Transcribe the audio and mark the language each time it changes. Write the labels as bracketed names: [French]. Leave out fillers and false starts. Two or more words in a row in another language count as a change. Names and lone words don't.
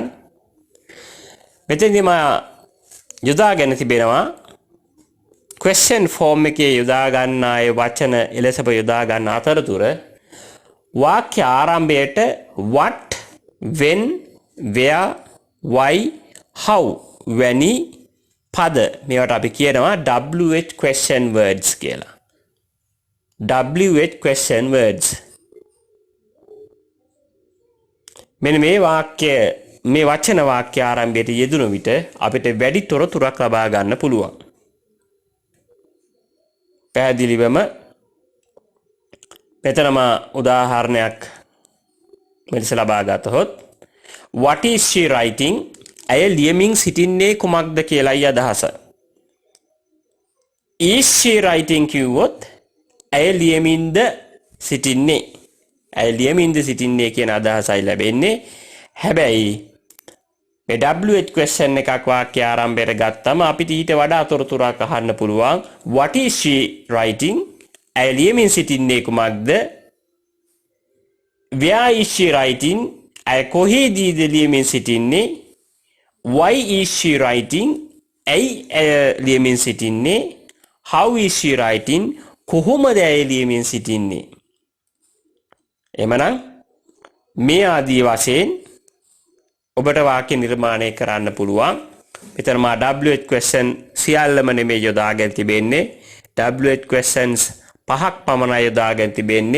[Sinhala] මෙතෙන්දී මා යොදාගෙන තිබෙනවා [English] question form [Sinhala] එකේ යොදා ගන්නා ඒ වචන එලෙසම යොදා ගන්න අතරතුර වාක්‍ය ආරම්භයට [English] what, when, where, why, how [Sinhala] වැනි පද මේවට අපි කියනවා [English] WH question words [Sinhala] කියලා. [English] WH question words. [Sinhala] මෙන්න මේ වාක්‍ය මේ වචන වාක්‍ය ආරම්භයට යෙදුණු විට අපිට වැඩි තොරතුරක් ලබා ගන්න පුළුවන්. පැහැදිලිවම මෙතනම උදාහරණයක් මෙලෙස ලබා ගතහොත් [English] what is she writing? [Sinhala] ඇය ලියමින් සිටින්නේ කුමක්ද කියලායි අදහස. [English] is she writing [Sinhala] කිව්වොත් ඇය ලියමින්ද සිටින්නේ. ඇය ලියමින්ද සිටින්නේ කියන අදහසයි ලැබෙන්නේ. හැබැයි මේ [English] WH question [Sinhala] එකක් වාක්‍ය ආරම්භයට ගත්තම අපිට ඊට වඩා තොරතුරක් අහන්න පුළුවන්. [English] what is she writing? [Sinhala] ඇය ලියමින් සිටින්නේ කුමක්ද? [English] where is she writing? [Sinhala] ඇය කොහේදීද ලියමින් සිටින්නේ? [English] why is she writing? [Sinhala] ඇයි ඇය ලියමින් සිටින්නේ? [English] how is she writing? [Sinhala] කොහොමද ඇය ලියමින් සිටින්නේ? එමනම් මේ ආදී වශයෙන් ඔබට වාක්‍ය නිර්මාණය කරන්න පුළුවන්. මෙතන මා [English] WH question [Sinhala] සියල්ලම නෙමෙයි යොදාගෙන තිබෙන්නේ. [English] WH questions [Sinhala] 5ක් පමණයි යොදාගෙන තිබෙන්නේ.